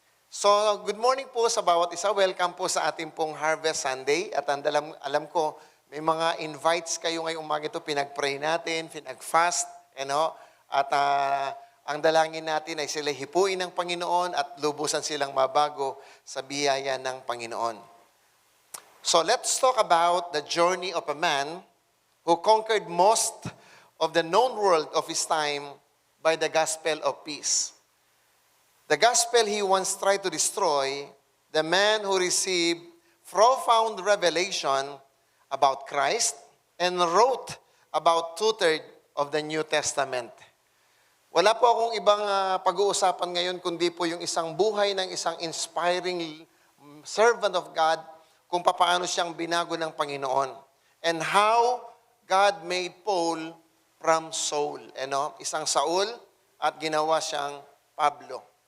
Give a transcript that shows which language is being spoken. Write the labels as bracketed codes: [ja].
[tl] So, [en] good morning [tl] po sa bawat isa. Welcome po sa ating pong Harvest Sunday. At alam ko, may mga invites kayo ngayong umaga ito. Pinag-pray natin, pinag-fast, at ang dalangin natin ay sila hipuin ng Panginoon at lubusan silang mabago sa biyaya ng Panginoon. [en] So, let's talk about the journey of a man who conquered most of the known world of his time by the gospel of peace. The gospel he once tried to destroy, the man who received profound revelation about Christ and wrote about 2/3 of the New Testament. [tl] Wala po akong ibang pag-uusapan ngayon kundi po yung isang buhay ng isang [en] inspiring servant of God [tl] kung paano siyang binago ng Panginoon [en] and how God made Paul from Saul. [tl] Isang Saul at ginawa siyang Pablo.